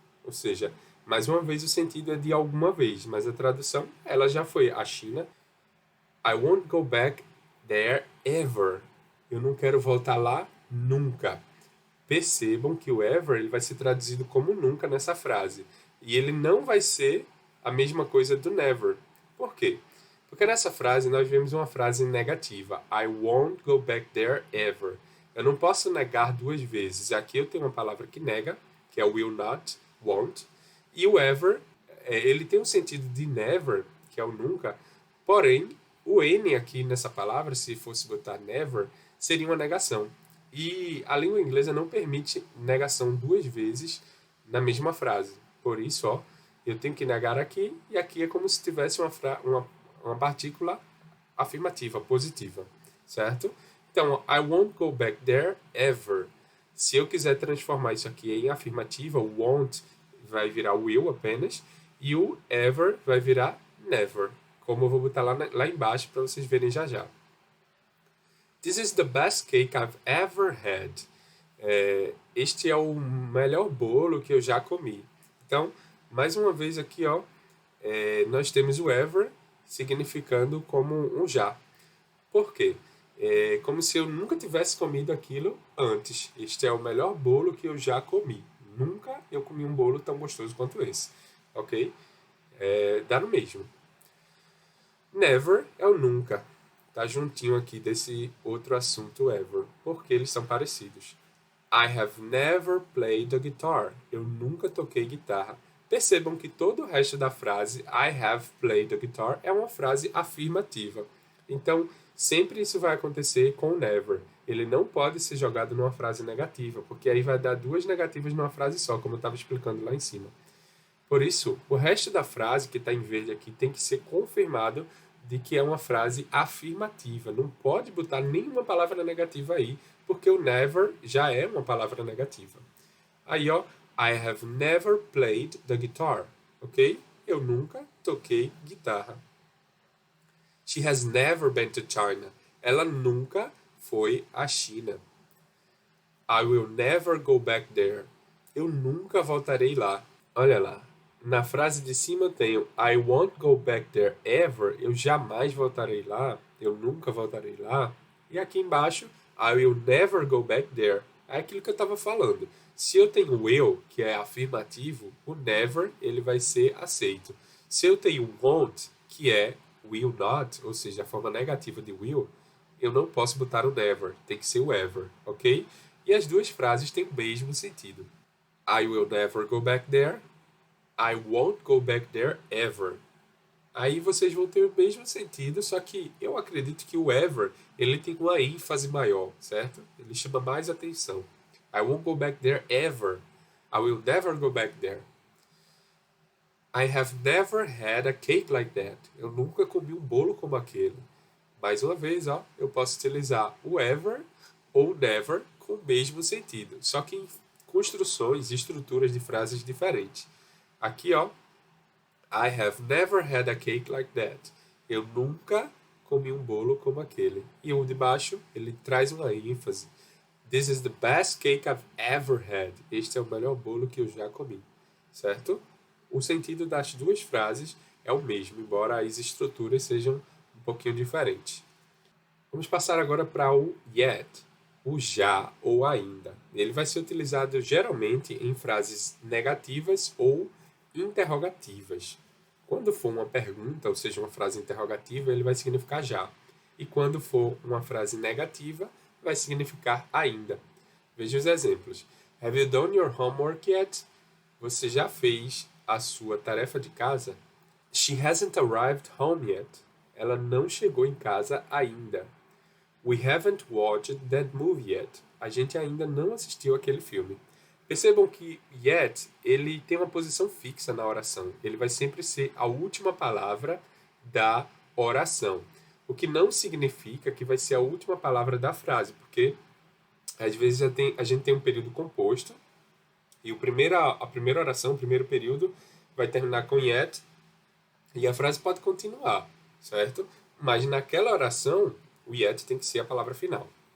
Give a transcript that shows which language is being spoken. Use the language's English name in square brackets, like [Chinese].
[Portuguese] Ou seja, mais uma vez o sentido é de alguma vez, mas a tradução, ela já foi à China. [English] I won't go back there ever. [Portuguese] Eu não quero voltar lá nunca. Percebam que o ever ele vai ser traduzido como nunca nessa frase. E ele não vai ser a mesma coisa do never. Por quê? Porque nessa frase nós vemos uma frase negativa. [English] I won't go back there ever. [Portuguese] Eu não posso negar duas vezes. Aqui eu tenho uma palavra que nega, que é will not, won't. E o ever, ele tem um sentido de never, que é o nunca. Porém, o N aqui nessa palavra, se fosse botar never, seria uma negação. E a língua inglesa não permite negação duas vezes na mesma frase. Por isso, ó, eu tenho que negar aqui, e aqui é como se tivesse uma partícula afirmativa, positiva, certo? [English] Então, I won't go back there ever. [Portuguese] Se eu quiser transformar isso aqui em afirmativa, o won't vai virar will apenas, e o ever vai virar never. Como eu vou botar lá embaixo para vocês verem já já. [English] This is the best cake I've ever had. [Portuguese] Este é o melhor bolo que eu já comi. Então, mais uma vez aqui, ó, nós temos o ever significando como um já. Por quê? Como se eu nunca tivesse comido aquilo antes. Este é o melhor bolo que eu já comi. Nunca eu comi um bolo tão gostoso quanto esse. Ok? Dá no mesmo. Never é o nunca. Tá juntinho aqui desse outro assunto ever. Porque eles são parecidos. [English] I have never played the guitar. [Portuguese] Eu nunca toquei guitarra. Percebam que todo o resto da frase [English] I have played the guitar [Portuguese] é uma frase afirmativa. Então, sempre isso vai acontecer com never. Ele não pode ser jogado numa frase negativa, porque aí vai dar duas negativas numa frase só, como eu estava explicando lá em cima. Por isso, o resto da frase, que está em verde aqui, tem que ser confirmado de que é uma frase afirmativa. Não pode botar nenhuma palavra negativa aí, porque o never já é uma palavra negativa. Aí, ó, [English] I have never played the guitar, ok? [Portuguese] Eu nunca toquei guitarra. [English] She has never been to China. [Portuguese] Ela nunca foi à China. [English] I will never go back there. [Portuguese] Eu nunca voltarei lá. Olha lá. Na frase de cima eu tenho [English] I won't go back there ever. [Portuguese] Eu jamais voltarei lá. Eu nunca voltarei lá. E aqui embaixo, [English] I will never go back there. [Portuguese] É aquilo que eu estava falando. Se eu tenho will, que é afirmativo, o never ele vai ser aceito. Se eu tenho won't, que é will not, ou seja, a forma negativa de will, eu não posso botar o never, tem que ser o ever, ok? E as duas frases têm o mesmo sentido. [English] I will never go back there. I won't go back there ever. [Portuguese] Aí vocês vão ter o mesmo sentido, só que eu acredito que o ever, ele tem uma ênfase maior, certo? Ele chama mais atenção. [English] I won't go back there ever. I will never go back there. I have never had a cake like that. [Portuguese] Eu nunca comi um bolo como aquele. Mais uma vez, ó, eu posso utilizar o ever ou never com o mesmo sentido, só que em construções e estruturas de frases diferentes. Aqui, ó, [English] I have never had a cake like that. [Portuguese] Eu nunca comi um bolo como aquele. E o de baixo, ele traz uma ênfase. [English] This is the best cake I've ever had. [Portuguese] Este é o melhor bolo que eu já comi. Certo? O sentido das duas frases é o mesmo, embora as estruturas sejam um pouquinho diferentes. Vamos passar agora para o yet, o já ou ainda. Ele vai ser utilizado geralmente em frases negativas ou interrogativas. Quando for uma pergunta, ou seja, uma frase interrogativa, ele vai significar já. E quando for uma frase negativa, vai significar ainda. Veja os exemplos. [English] Have you done your homework yet? [Portuguese] Você já fez a sua tarefa de casa? [English] She hasn't arrived home yet. [Portuguese] Ela não chegou em casa ainda. [English] We haven't watched that movie yet. [Portuguese] A gente ainda não assistiu aquele filme. Percebam que yet, ele tem uma posição fixa na oração. Ele vai sempre ser a última palavra da oração. O que não significa que vai ser a última palavra da frase, porque às vezes a gente tem um período composto e a primeira oração, o primeiro período, vai terminar com yet e a frase pode continuar, certo? Mas naquela oração, o yet tem que ser a palavra final.